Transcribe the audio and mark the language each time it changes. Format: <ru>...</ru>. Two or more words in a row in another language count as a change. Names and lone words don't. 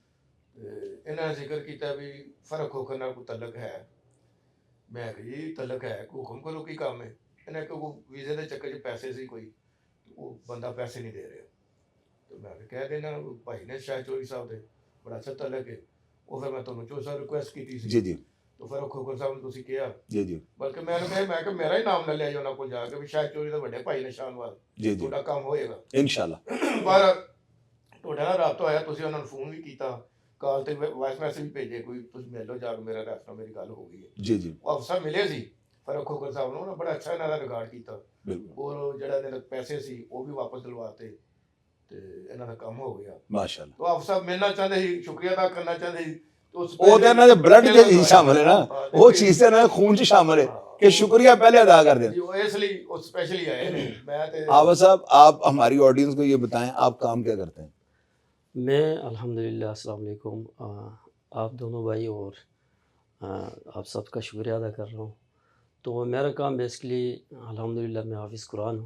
<pa>انہاں نے ذکر کیتا بھی فرق کھوکھر نال کوئی تعلق ہے، میں کہ جی تعلق ہے، حکم کرو کی کام ہے، انہیں کہ وہ ویزے دے چکر چ پیسے سی کوئی، وہ بندہ پیسے نہیں دے رہا، تو میں کہہ دینا بھائی نے شاہد چودھری صاحب دے بڑا اچھا تعلق ہے، وہ پھر میں تمہیں چودھری صاحب ریکویسٹ کی سی، جی جی تو فرق کھوکھر صاحب نے تسی کیا، جی جی بلکہ میں نے کہ میرا ہی نام نہ لیا جو نہ کو جا کے بھی شاہد چودھری دے بڑے بھائی نے شاہ نواز، جی جی تھوڑا کام ہوئے گا انشاءاللہ۔ پر ਤੁਹਾਡਾ ਨਾਲ ਰਾਬਤਾ ਹੋਇਆ, ਤੁਸੀਂ ਉਹਨਾਂ ਨੂੰ ਫੋਨ ਵੀ ਕੀਤਾ, ਕਾਲ ਤੇ ਵਾਇਸ ਮੈਸੇਜ ਵੀ ਭੇਜੇ, ਕੋਈ ਤੁਸੀਂ ਮਿਲ ਲਓ ਜਾ ਕੇ ਮੇਰਾ ਰੈਸਟੋਰੈਂਟ ਮੇਰੀ ਗੱਲ ਹੋ ਗਈ ਹੈ ਜੀ ਜੀ ਉਹ ਅਫਸਰ ਮਿਲੇ ਸੀ ਫਰਕ ਖੋਖਰ ਸਾਹਿਬ ਨੂੰ, ਉਹਨਾਂ ਬੜਾ ਅੱਛਾ ਇਹਨਾਂ ਦਾ ਰਿਕਾਰਡ ਕੀਤਾ, ਬਿਲਕੁਲ ਔਰ ਜਿਹੜਾ ਇਹਨਾਂ ਦੇ ਪੈਸੇ ਸੀ ਉਹ ਵੀ ਵਾਪਸ ਦਿਲਵਾਤੇ ਤੇ ਇਹਨਾਂ ਦਾ ਕੰਮ ਹੋ ਗਿਆ ਮਾਸ਼ਾਅੱਲਾ।</pa> <ur>تو افسر ملنا چاہتے ਸੀ, شکریہ ادا کرنا چاہتے ਸੀ,</ur> <pa>ਉਹ ਤਾਂ ਇਹਨਾਂ ਦੇ ਬਲੱਡ 'ਚ ਸ਼ਾਮਲ ਹੈ ਨਾ, ਉਹ ਚੀਜ਼ ਤਾਂ ਇਹਨਾਂ ਦੇ ਖੂਨ 'ਚ ਸ਼ਾਮਲ ਹੈ</pa> <ur>کہ شکریہ پہلے ادا کر دیں۔ اس لیے اسپیشلی آئے ہیں۔ حافظ صاحب آپ ہماری آڈینس کو یہ بتائیں آپ کام کیا کرتے ہیں؟ میں الحمدللہ،</ur> <ar>السلام علیکم،</ar> <ur>آپ دونوں بھائی اور آپ سب کا شکریہ ادا کر رہا ہوں۔ تو میرا کام بیسکلی الحمدللہ میں حافظ قرآن ہوں</ur>